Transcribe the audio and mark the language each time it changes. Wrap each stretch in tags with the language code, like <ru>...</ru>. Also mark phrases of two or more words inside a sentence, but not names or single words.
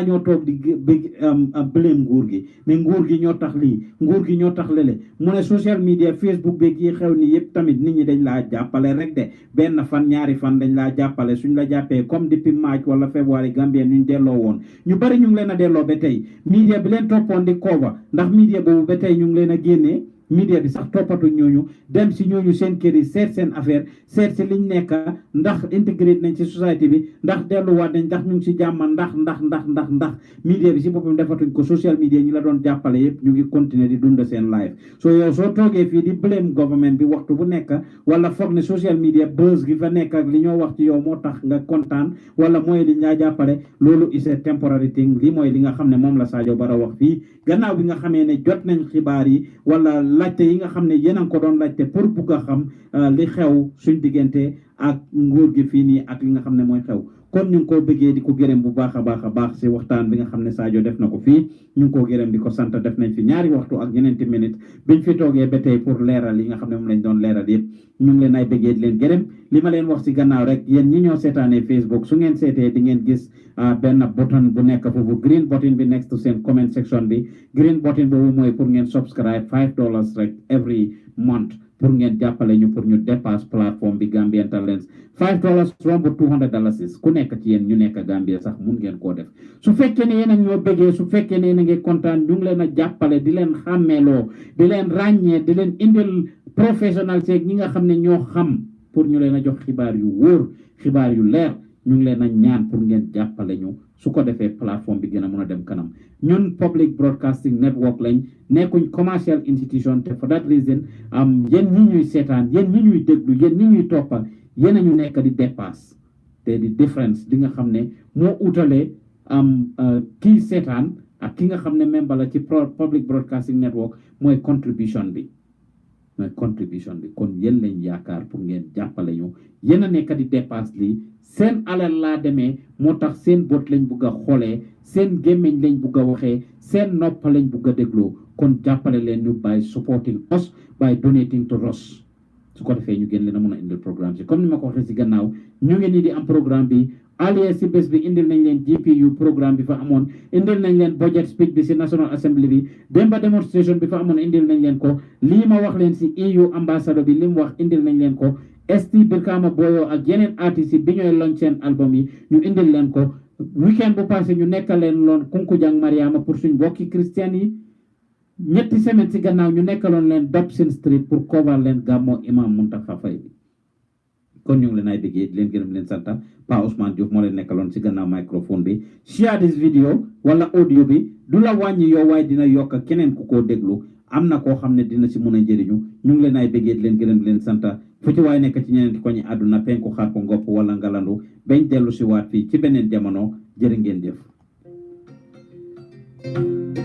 <wo>ñoo toog di blame nguur gi ne nguur gi ñoo tax lii nguur gi ñoo tax lele mu ne</wo> <en>social media</en> <wo>Facebook beeg yi xew ni yëpp tamit nit ñi dañ laa jàppale rek de benn fan ñaari fan dañ laa jàppale suñ la jàppee comme depuis March wala février Gambien ñu delloo woon ñu bari ñu ngi leen a delloo ba tey media bi leen toppoon di cover ndax media boobu ba tey ñu ngi leen a génnee media bi sax toppatu ñooñu dem si ñooñu seen kër yi seet seen affaire seet si liñ nekk ndax intégré nañ ci société bi ndax delluwaat nañ ndax ñu ngi si jàmm ndax media bi si boppam defatuñ ko</wo> <en>social media</en> <wo>ñi la doon jàppale yëpp ñu ngi continuer di dund seen life so yow soo toogee fii di blame government bi waxtu bu nekk wala foog ne</wo> <en>social media buzz</en> <wo>gi fa nekk ak li ñoo wax ci yow moo tax nga kontaan wala mooy li ñaa jàppale loolu</wo> <en>is a temporary thing</en> <wo>li mooy li nga xam ne moom la Sadio Barrow wax fii gannaaw bi nga xamee ne jot nañ xibaar yi wala laajte yi nga xam ne yéen a ngi ko doon laajte pour bugg a xam li xew suñ diggante ak nguur gi fii nii ak li nga xam ne mooy xew kon ñu ngi koo bëggee di ko gërëm bu baax a baax si waxtaan bi nga xam ne Sadio def na ko fii ñu ngi koo gërëm di ko sant def nañ fi ñaari waxtu ak ñeneenti minute biñ fi toogee ba tey pour leeral yi nga xam ne moom lañ doon leeral yëpp ñu ngi leen ay bëggee di leen gërëm li ma leen wax si gannaaw rek yéen ñi ñoo seetaanee Facebook su ngeen seetee di ngeen gis benn button bu nekk foofu</wo> <en>green button</en> <wo>bi next to seen</wo> <en>comment section</en> <wo>bi green button boobu mooy pour ngeen subscribe $5 rek</wo> <en>every month</en> <wo>pour ngeen jàppale ñu pour ñu dépasse plateforme bi Gambian Talents $5 romb $200 ku nekk ci yéen ñu nekk Gambia sax mun ngeen koo def su fekkee ne yéen a ñoo bëggee su fekkee ne yéen a ngi kontaan ñu ngi leen a jàppale di leen xàmmeeloo di leen ràññee di leen indil professionnel seeg ñi nga xam ne ñoo xam pour ñu leen a jox xibaar yu wóor xibaar yu leer ñu ngi leen a ñaan pour ngeen jàppale ñu su ko defee plateforme bi gën a mën a dem kanam ñun</wo> <en>public broadcasting network</en> <wo>lañ nekkuñ</wo> <en>commercial institution</en> <wo>te</wo> <en>for that reason</en> <wo>yéen ñi ñuy seetaan yéen ñi ñuy déglu yéen ñi ñuy toppa yéen a ñu nekk di dépasse te di différence di nga xam ne moo utalee kii seetaan ak ki nga xam ne membre la ci</wo> <en>public broadcasting network</en> <wo>mooy contribution bi kon yéen lañ yaakaar pour ngeen jàppale ñu yéen a nekk di dépasse lii seen alal laa demee moo tax seen bët lañ bugg a xoolee seen gémmiñ lañ bugg a waxee seen nopp lañ bugg a dégloo kon jàppale leen ñu</wo> <en>by supporting us by donating to us</en> <wo>su ko defee ñu gën leen a mën a indil programme si comme ni ma ko waxee si gannaaw ñu ngi nii di am programme bi alias si bés bi indil nañ leen GPU programme bi fa amoon indil nañ leen</wo> <en>budget speech</en> <wo>bi si National Assembly bi démba demonstration bi fa amoon indil nañ leen ko lii ma wax leen si</wo> <en>EU ambassador</en> <wo>bi li mu wax indil nañ leen ko ST Brikama Boyo ak yeneen artistes yi bi ñooy launch seen album yi ñu indil leen ko weekend bu passé ñu nekkal leen loon Kunkujang Mariama pour suñ mbokki christian yi ñetti semaine si gannaaw ñu nekkaloon leen Dobson Street pour cover leen gàmmo imam Muntaqa Faye bi kon ñu ngi leen ay déggee di leen gërëm leen santa Pa Ousmane Diouf moo leen nekkaloon si gannaaw microphone bi</wo> <en>share this video</en> <wo>wala audio bi du la wàññi yow waaye dina yokk keneen ku koo déglu am na koo xam ne dina si mën a njëriñu ñu ngi leen ay déggee di leen gërëm di leen santa fu ci waaye nekk ci ñeneen ko ñi àdduna penku xaar ko ngopp wala ngalandu bañ dellu si waat fii ci beneen jamono jërë ngeen jëf</wo>